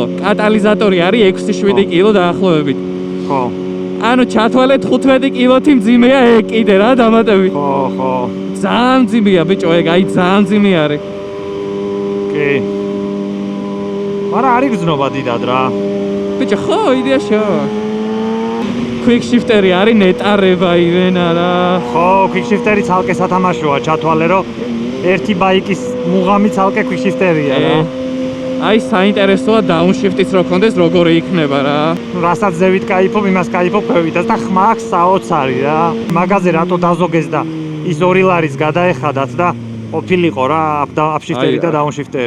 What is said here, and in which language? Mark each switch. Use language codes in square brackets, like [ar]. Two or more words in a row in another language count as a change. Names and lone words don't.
[ka] კატალიზატორი არის 6-7 კილო დაახლოებით. ხო. ანუ ჩათვალეთ 15 კილოთი მძიმეა ეგ კიდე რა დამატებით. ხო. ძალიან მძიმეა ბიჭო ეგ, აი ძალიან მძიმე არის. კი. მაგრამ არ იგრძნობა დიდად რა. ბიჭო ხო, იდეაშია. [en] quick shifter-ი [ka] არის ნეტარება ივენა რა. ხო, [en] quick shifter-ი [ka] ცალკე სათამაშოა, ჩათვალე რომ ერთი ბაიკის მუღამი ცალკე [en] quick shifter-ია [ka] რა. აი საინტერესოა downshift-იც რო კონდეს, როგორი იქნება რა. რასაც ზევით кайფობ, იმას кайფობ ქვევით და ხმა აქვს საოცარი რა. მაგაზე რატო დაზოგეს და ის 2 ლარის გადაეხადათ და ყოფილიყო რა upshifter-ი და downshift-ი